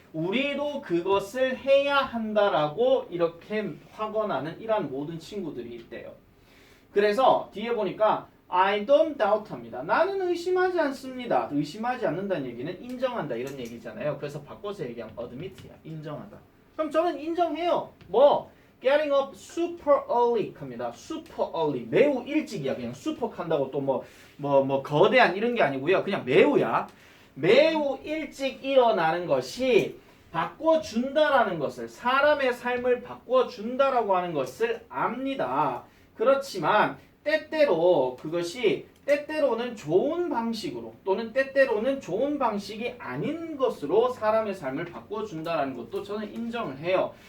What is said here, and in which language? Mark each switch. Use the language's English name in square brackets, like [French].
[Korean] 우리도 그것을 해야 한다라고 이렇게 확언하는 이러한 모든 친구들이 있대요. 그래서 뒤에 보니까 [English] I don't doubt [Korean] 합니다. 나는 의심하지 않습니다. 의심하지 않는다는 얘기는 인정한다 이런 얘기잖아요. 그래서 바꿔서 얘기하면 admit야. 인정하다. 그럼 저는 인정해요. 뭐? [English] Getting up super early [Korean] 합니다. super early. 매우 일찍이야. 그냥 super 한다고 또 뭐 거대한 이런 게 아니고요. 그냥 매우야. 매우 일찍 일어나는 것이 바꿔준다라는 것을, 사람의 삶을 바꿔준다라고 하는 것을 압니다. 그렇지만 때때로 그것이 때때로는 좋은 방식으로 또는 때때로는 좋은 방식이 아닌 것으로 사람의 삶을 바꿔준다라는 것도 저는 인정을 해요.